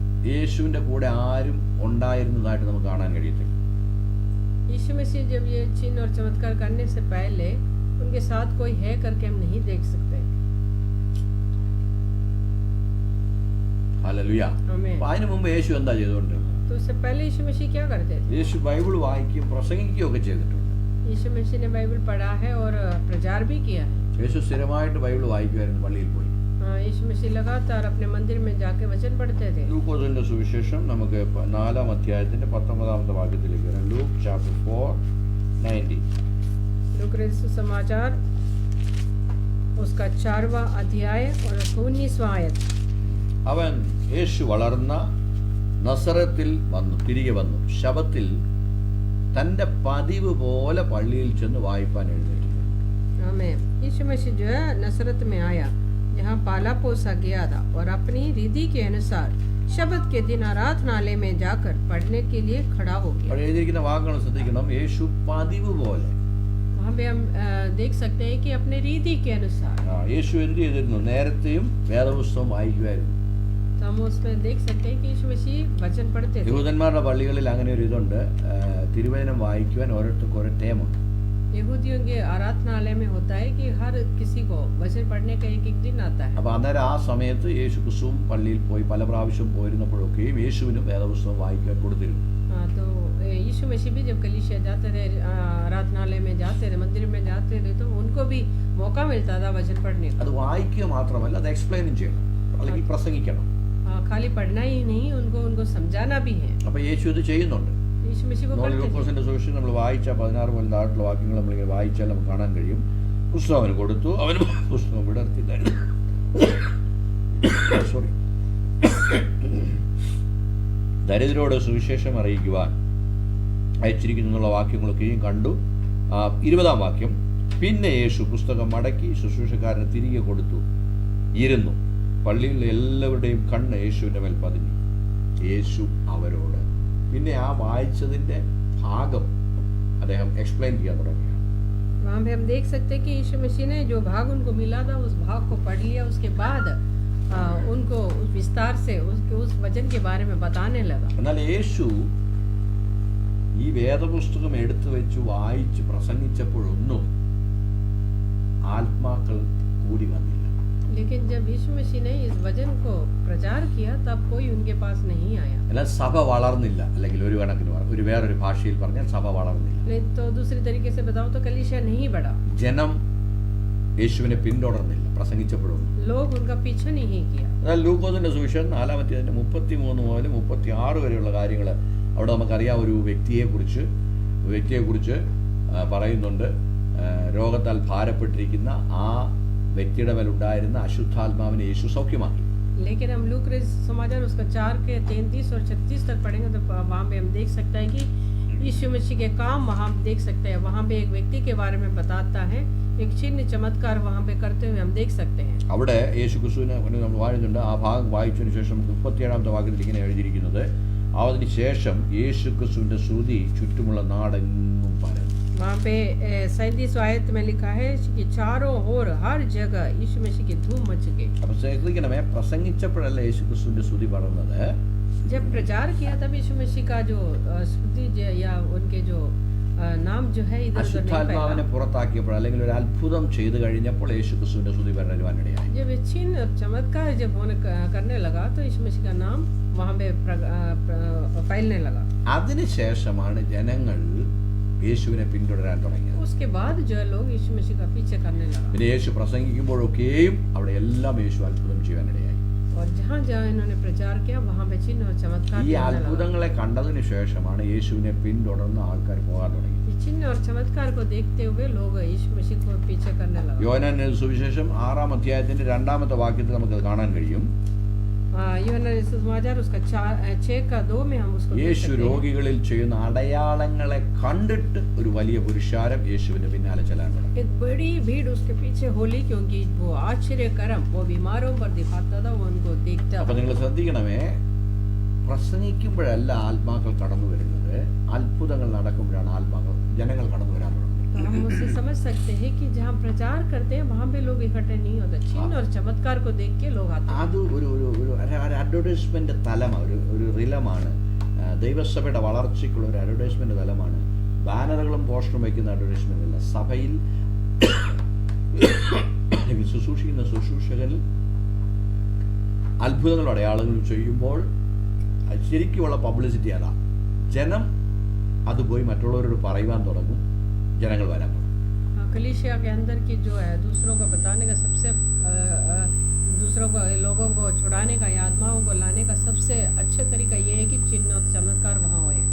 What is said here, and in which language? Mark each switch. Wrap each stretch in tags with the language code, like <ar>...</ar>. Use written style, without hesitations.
<ml>യേശുവിൻ്റെ കൂടെ ആരും ഉണ്ടായിരുന്നതായിട്ട് നമുക്ക് കാണാൻ കഴിയത്തില്ല.</ml> <hi>यीशु मसीह जब ये चिन्ह और चमत्कार करने से पहले उनके साथ कोई है करके हम नहीं देख सकते।</hi> <ml>ഹല്ലേലൂയ.</ml> <hi>आमीन।</hi> <ml>അപ്പോൾ അതിനു മുമ്പ് യേശു എന്താ ചെയ്തുകൊണ്ട്?</ml> <hi>तो उससे पहले यीशु मसीह क्या करते थे?</hi> <ml>യേശു ബൈബിൾ വായിക്കുകയും പ്രസംഗിക്കുകയും ഒക്കെ ചെയ്തിട്ടുണ്ട്.</ml> <hi>यीशु मसीह ने बाइबल पढ़ा है और प्रचार भी किया है।</hi> <ml>യേശു സ്ഥിരമായിട്ട് ബൈബിൾ വായിക്കുമായിരുന്നു, പള്ളിയിൽ പോയി.</ml> <hi>यीशु मसीह लगातार अपने मंदिर में जाके वचन पढ़ते थे।</hi> <ml>ലൂക്കോസിന്റെ സുവിശേഷം നമുക്ക് 4-ാം അധ്യായത്തിന്റെ 19-ാമത്തെ വാക്യത്തിലേക്ക് വരാം.</ml> <en>Luke chapter 4:90.</en> <hi>लूका सुसमाचार उसका 4वां अध्याय और 19वां आयत।</hi> <ml>അവൻ യേശു വളർന്ന നസറത്തിൽ വന്നു, തിരികെ വന്നു. ശബത്തിൽ തന്റെ പതിവ് പോലെ പള്ളിയിൽ ചെന്ന് വായിപ്പാൻ എഴുന്നേറ്റു.</ml> <hi>आमीन। यीशु मसीह जो है नसरत में आया, जहाँ पाला पोसा गया था, और अपनी रीति के अनुसार शब्द के दिन आराधनालय में जाकर पढ़ने के लिए खड़ा हो गया।</hi> <ml>അവിടെ എഴുതിയിരിക്കുന്ന വാക്കുകൾ ശ്രദ്ധിക്കണം. യേശു പതിവ് പോലെ.</ml> <hi>वहाँ पे हम देख सकते हैं कि अपने रीति के अनुसार।</hi> <ml>യേശു എന്ത് ചെയ്തിരുന്നു? നേരത്തെയും വേദപുസ്തകം വായിക്കുമായിരുന്നു.</ml> <hi>तो हम उसमें देख सकते हैं कि यीशु मसीह वचन पढ़ते थे।</hi> <ml>യഹൂദന്മാരുടെ പള്ളികളിൽ അങ്ങനെ ഒരു ഇതുണ്ട്, തിരുവചനം വായിക്കുവാൻ ഓരോരുത്തർക്കും ഓരോ ടേമുണ്ട്.</ml> <hi>यहूदियों के आराधनालय में होता है कि हर किसी को वचन पढ़ने का एक एक दिन आता है।</hi> <ml>അപ്പോൾ അന്നേരം ആ സമയത്ത് യേശു ക്രിസ്തുവും പള്ളിയിൽ പോയി പല പ്രാവശ്യം പോയിരുന്നപ്പോഴൊക്കെയും യേശുവിനും വേദപുസ്തകം വായിക്കാൻ കൊടുത്തിരുന്നു.</ml> <hi>तो यीशु मसीह भी जब कलीसिया जाते थे, आराधनालय में जाते थे, मंदिर में जाते थे, तो उनको भी मौका मिलता था वचन पढ़ने का।</hi> <ml>അത് വായിക്കുക മാത്രമല്ല, അത് എക്സ്പ്ലെയിനും ചെയ്യണം, അല്ലെങ്കിൽ പ്രസംഗിക്കണം.</ml> <hi>खाली पढ़ना ही नहीं, उनको समझाना भी है।</hi> <ml>അപ്പോൾ യേശു ഇത് ചെയ്യുന്നുണ്ട്.</ml> <hi>यीशु मसीह वो</hi> <ml>നമ്മൾ</ml> <hi>करते थे।</hi> <ml>ലൂക്കോസിന്റെ സുവിശേഷം നമ്മൾ വായിച്ച 16 മുതൽ താഴെയുള്ള വാക്യങ്ങൾ നമ്മളിങ്ങനെ വായിച്ചാൽ നമുക്ക് കാണാൻ കഴിയും. പുസ്തകം അവന് കൊടുത്തു, അവന് പുസ്തകം വിടർത്തി സോറി ദരിദ്രരോട് സുവിശേഷം അറിയിക്കുവാൻ അയച്ചിരിക്കുന്നു എന്നുള്ള വാക്യങ്ങളൊക്കെയും കണ്ടു. 20-ാം വാക്യം, പിന്നെ യേശു പുസ്തകം മടക്കി ശുശ്രൂഷക്കാരന് തിരികെ കൊടുത്തു, ഇരുന്നു. പള്ളിയിലെ എല്ലാവരുടെയും കണ്ണ് യേശുവിൻ്റെ മേൽ പതിഞ്ഞു. യേശു അവരോട് പിന്നെ ആ വായിച്ചതിൻ്റെ ഭാഗം അദ്ദേഹം എക്സ്പ്ലെയിൻ ചെയ്യാൻ തുടങ്ങിയാണ്.</ml> <hi>वहाँ पे हम देख सकते हैं कि यीशु मसीह ने जो भाग उनको मिला था उस भाग को पढ़ लिया। उसके बाद उनको उस विस्तार से उस वचन के बारे में बताने लगा।</hi> <ml>എന്നാൽ യേശു ഈ വേദപുസ്തകം എടുത്തു വെച്ച് വായിച്ച് പ്രസംഗിച്ചപ്പോഴൊന്നും ആത്മാക്കൾ കൂടി വന്നില്ല.</ml> <hi>लेकिन जब यीशु मसीह ने इस वचन को प्रचार किया तब कोई उनके पास नहीं आया।</hi> <ml>എന്നാൽ സഭ വളർന്നില്ല, അല്ലെങ്കിൽ ഒരു കണക്കിന് ഒരു വേറൊരു ഭാഷയിൽ പറഞ്ഞാൽ സഭ വളർന്നില്ല.</ml> <hi>नहीं तो दूसरी तरीके से बताओ तो कलीसिया नहीं बढ़ा।</hi> <ml>ജനം യേശുവിനെ പിന്തുടർന്നില്ല പ്രസംഗിച്ചപ്പോഴൊന്നും.</ml> <hi>लोग उनका पीछा नहीं किया।</hi> <ml>എന്നാൽ ലൂക്കോസിന്റെ സുവിശേഷം 4-ാം അധ്യായത്തിന്റെ 33 മുതൽ 36 വരെയുള്ള കാര്യങ്ങൾ അവിടെ നമുക്കറിയാം. ഒരു വ്യക്തിയെക്കുറിച്ച് പറയുന്നുണ്ട്. രോഗത്താൽ ഭാരപ്പെട്ടിരിക്കുന്ന ആ വ്യക്തിയുടെ മേലുണ്ടായിരുന്ന അശുദ്ധാത്മാവിനെ യേശു സൗഖ്യമാക്കി.</ml> <hi>लेकिन हम लूक समाचार उसका 4 के 33 और 36 तक पढ़ेंगे तो वहाँ पे हम देख सकते हैं कि यीशु मसीह के काम वहाँ देख सकते हैं। वहाँ पे एक व्यक्ति के बारे में बताता है, एक चिन्ह चमत्कार वहाँ पे करते हुए हम देख सकते हैं।</hi> <ml>അവിടെ യേശു ക്രിസ്തുവിനെ നമ്മൾ വായിക്കുന്നുണ്ട്. ആ ഭാഗം വായിച്ചതിന് ശേഷം 37-ാമത്തെ വാക്യത്തിൽ ഇങ്ങനെ എഴുതിയിരിക്കുന്നത്, അതിന് ശേഷം യേശു ക്രിസ്തുവിന്റെ ശ്രുതി ചുറ്റുമുള്ള നാടെങ്ങും പരന്നു.</ml> <hi>वहाँ पे 37 आयत में लिखा है कि चारों ओर हर जगह यीशु मसीह की धूम मच गई।</hi> <ml>അപ്പോൾ ശ്രദ്ധിക്കണമേ, പ്രസംഗിച്ചപ്പോഴല്ല യേശു ക്രിസ്തുവിന്റെ ശ്രുതി പടർന്നത്.</ml> <hi>जब प्रचार किया तब यीशु मसीह का जो स्तुति या उनके जो नाम जो है इधर उधर नहीं</hi> <ml>അശുദ്ധാത്മാവിനെ പുറത്താക്കിയപ്പോൾ അല്ലെങ്കിൽ ഒരു അത്ഭുതം ചെയ്തു കഴിഞ്ഞപ്പോൾ യേശു ക്രിസ്തുവിന്റെ സ്തുതി പരന്നുവാനിടയായി.</ml> <hi>जब ये चिन्ह चमत्कार जब करने लगा तो यीशु मसीह का नाम वहाँ पे फैलने लगा।</hi> <ml>അതിനുശേഷമാണ് ജനങ്ങൾ യേശുവിനെ പിന്തുടരാൻ തുടങ്ങിയത്.</ml> <hi>उसके बाद जो लोग यीशु मसीह का पीछे करने लगा।</hi> <ml>പിന്നെ യേശു പ്രസംഗിക്കുമ്പോഴൊക്കെയും അവിടെ എല്ലാം യേശു അത്ഭുതം ചെയ്യാനിടയായി.</ml> <hi>और जहाँ जहाँ इन्होंने प्रचार किया वहाँ पे चिन्ह और चमत्कार</hi> <ml>ഈ അത്ഭുതങ്ങളെ കണ്ടതിന് ശേഷമാണ് യേശുവിനെ പിന്തുടർന്ന് ആൾക്കാർ പോകാൻ തുടങ്ങി.</ml> <hi>चिन्ह और चमत्कार को देखते हुए लोग यीशु मसीह को पीछे करने लगा।</hi> <ml>യോഹന്നാന്റെ സുവിശേഷം 6-ാം അധ്യായത്തിന്റെ 2-ാമത്തെ വാക്യത്തിൽ നമുക്ക് കാണാൻ കഴിയും.</ml> <hi>यूहन्ना सुसमाचार उसका 6:2 में हम उसको</hi> <ml>യേശു രോഗികളിൽ ചെയ്യുന്ന അടയാളങ്ങളെ കണ്ടിട്ട് ഒരു വലിയ പുരുഷാരം യേശുവിന്റെ പിന്നാലെ ചെല്ലാൻ തുടങ്ങി.</ml> <hi>एक बड़ी भीड़ उसके पीछे होली, क्योंकि वो आश्चर्य कर्म वो बीमारों पर दिखाता था, वो उनको देखता।</hi> <ml>അപ്പൊ നിങ്ങൾ ശ്രദ്ധിക്കണമേ, പ്രസംഗിക്കുമ്പോഴല്ല ആത്മാക്കൾ കടന്നു വരുന്നത്, അത്ഭുതങ്ങൾ നടക്കുമ്പോഴാണ് ജനങ്ങൾ കടന്നു വരാൻ തുടങ്ങുന്നത്.</ml> <hi>हम उससे समझ सकते हैं कि जहाँ प्रचार करते हैं वहाँ पे लोग इकट्ठे नहीं होते, चिन्ह और चमत्कार को देख के लोग आते हैं।</hi> <ml>അത് ഒരു അഡ്വർടൈസ്മെന്റ് തലമാണ്, ഒരു റിലമാണ്. ദൈവസഭയുടെ വളർച്ചയ്ക്കുള്ള ഒരു അഡ്വർടൈസ്മെന്റ് തലമാണ്. ബാനറുകളും പോസ്റ്ററും വയ്ക്കുന്ന അഡ്വർടൈസ്മെന്റ് അല്ല. സഭയിൽ ശുശ്രൂഷിക്കുന്ന ശുശ്രൂഷകരിൽ അത്ഭുതങ്ങളും അടയാളങ്ങളും ചെയ്യുമ്പോൾ ശരിക്കുമുള്ള പബ്ലിസിറ്റി അതാ. ജനം അത് പോയി മറ്റുള്ളവരോട് പറയുവാൻ തുടങ്ങും, ജനങ്ങൾ വരാൻ തുടങ്ങും.</ml> <hi>कलीसिया के अंदर की जो है दूसरों को बताने का सबसे दूसरों को, लोगों को छुड़ाने का या आत्माओं को लाने का सबसे अच्छा तरीका ये है कि चिन्ह और चमत्कार वहाँ होए.</hi>